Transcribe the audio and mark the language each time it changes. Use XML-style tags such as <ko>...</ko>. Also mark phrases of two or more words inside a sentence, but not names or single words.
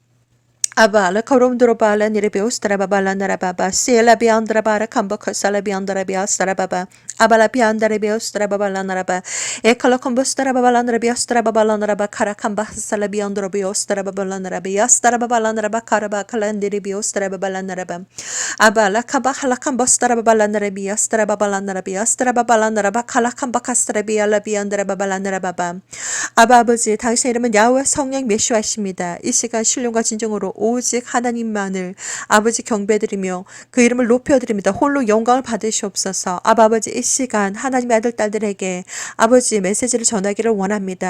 <ko>Avala koromdro bala nirebeos trababala narababa sela biandra bara kambaka sala biandra bias trababa abala biandra beos trababala naraba ekala kombos trababala narabias trababala naraba karakamba sala biandra beos trababala narabias trababala naraba karaba kalandire beos trababala naraba abala kaba halakambos trababala narabias trababala narabias trababala naraba kalakamba kastrabiala biandra babala narababa 아버지 당신의 이름은 야훼 성령 메시아이십니다. 이 시간 신령과 진정으로 오직 하나님만을 아버지 경배드리며 그 이름을 높여드립니다. 홀로 영광을 받으시옵소서. 아버지 이 시간 하나님의 아들 딸들에게 아버지 메시지를 전하기를 원합니다.</ko>